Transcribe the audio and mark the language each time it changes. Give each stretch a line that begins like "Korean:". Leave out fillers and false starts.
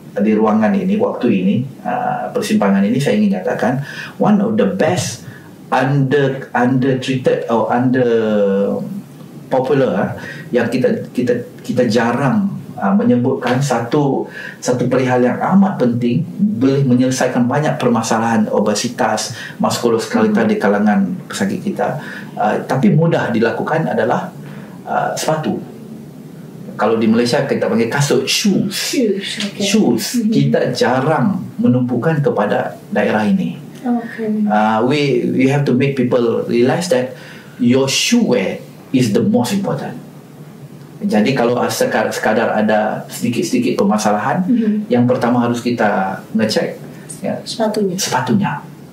Malay: di ruangan ini, waktu ini, persimpangan ini, saya ingin katakan
English: one of the best under treated
Malay: atau
English: under popular
Malay: yang kita jarang menyebutkan satu perihal yang amat penting, boleh menyelesaikan banyak permasalahan obesitas, muskuloskeletal di kalangan pesakit kita, tapi mudah dilakukan adalah sepatu. Kalau di Malaysia kita panggil kasut, shoes. Kita jarang menumpukan kepada daerah ini.
English: We have to make people realize that your shoe wear is the most important.
Malay: Jadi kalau sekadar ada sedikit-sedikit permasalahan, yang pertama harus kita ngecek sepatunya.